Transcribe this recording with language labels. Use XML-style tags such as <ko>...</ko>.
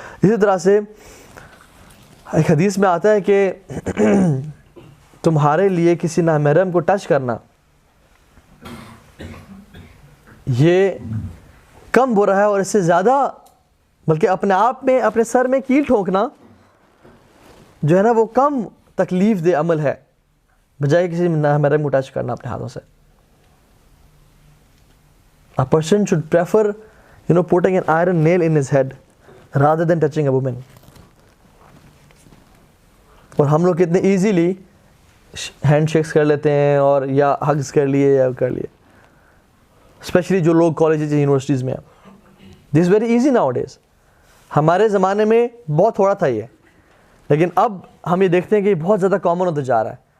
<ur>اسی طرح سے ایک حدیث میں آتا ہے کہ تمہارے لیے کسی نامحرم کو ٹچ کرنا یہ کم برا ہے, اور اس سے زیادہ بلکہ اپنے آپ میں اپنے سر میں کیل ٹھونکنا جو ہے نا وہ کم تکلیف دہ عمل ہے بجائے کسی نامحرم کو ٹچ کرنا اپنے ہاتھوں سے.</ur> <en>A person should prefer, putting an iron nail in his head rather than touching a woman.</en> <ur>اور ہم لوگ کتنے ایزیلی ہینڈ شیکس کر لیتے ہیں اور یا ہگز کر لیے یا کر لیے, اسپیشلی جو لوگ کالجز یونیورسٹیز میں ہیں.</ur> <en>This very easy nowadays.</en> <ur>ہمارے زمانے میں بہت تھوڑا تھا یہ, لیکن اب ہم یہ دیکھتے ہیں کہ یہ بہت زیادہ کامن ہوتا جا رہا ہے.</ur>